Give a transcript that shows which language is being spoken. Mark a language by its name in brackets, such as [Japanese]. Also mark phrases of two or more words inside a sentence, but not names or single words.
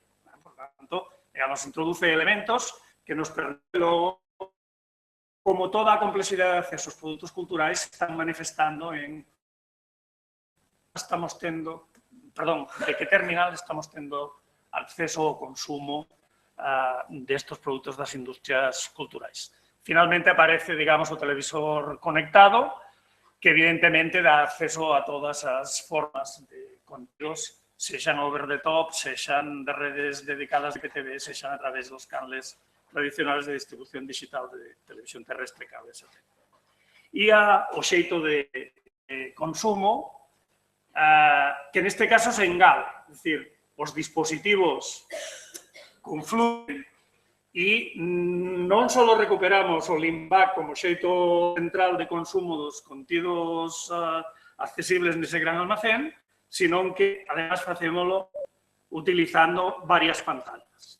[Galician] Por tanto, nos introduce elementos que nos permiten, como toda a complexidade de acceso aos produtos culturais, están manifestando en de que terminal estamos tendo acceso ao consumo destes produtos das industrias culturais. Finalmente aparece, digamos, o televisor conectado, que evidentemente dá acceso a todas as formas de contidos, sexan [English] over the top, [Galician] sexan de redes dedicadas de IPTV, sexan a través dos canles tradicionales de distribución digital de televisión terrestre, cable, etc. E o xeito de consumo, que neste caso se engala, é dicir, os dispositivos confluen e non só recuperamos o Limbac como xeito central de consumo dos contidos accesibles nese gran almacén, sino que, además, facémolo utilizando varias pantallas.